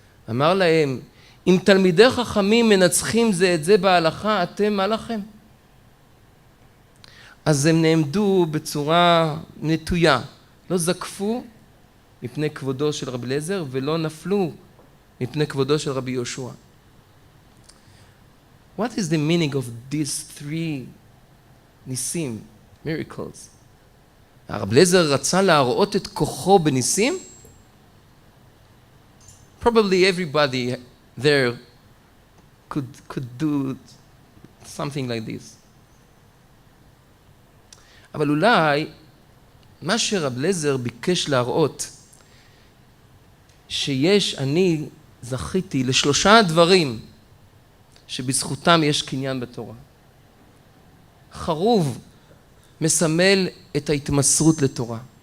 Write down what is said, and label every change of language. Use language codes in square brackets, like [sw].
[he] אמר להם, אם תלמידי חכמים מנצחים זה את זה בהלכה, אתם מה לכם? אז הם נעמדו בצורה נטויה. לא זקפו מפני כבודו של רבי אליעזר, ולא נפלו מפני כבודו של רבי יהושע. [en] What is the meaning of these three ניסים, miracles? [he] הרב אליעזר רצה להראות את כוחו בניסים? [en] Probably everybody there could do something like this. [he] אבל אולי מה שרב אליעזר ביקש להראות, אני זכיתי לשלושה דברים שבזכותם יש קניין בתורה. חרוב מסמל את ההתמסרות לתורה.